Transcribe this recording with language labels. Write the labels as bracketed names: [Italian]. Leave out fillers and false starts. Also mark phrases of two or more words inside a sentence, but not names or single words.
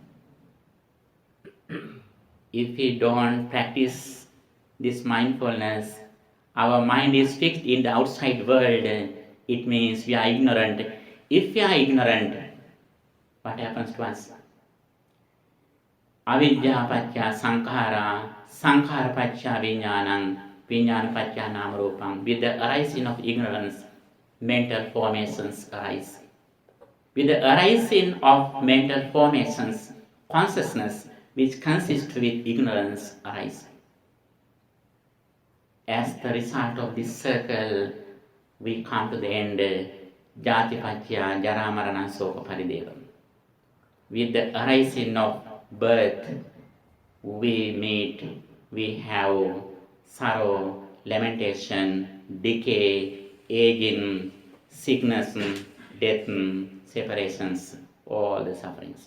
[English] If we don't practice this mindfulness, our mind is fixed in the outside world. It means we are ignorant. If we are ignorant, what happens to us? [Pali] Avidya paccaya sankhara, sankhara paccaya vijnanam, vijnana paccaya nama rupam. [English] With the arising of ignorance, mental formations arise. With the arising of mental formations, consciousness, which consists with ignorance, arise. As the result of this circle, we come to the end. [Pali] Jati paccaya jara marana soka parideva. [English] With the arising of birth, we have sorrow, lamentation, decay, aging, sickness, death, separations, all the sufferings.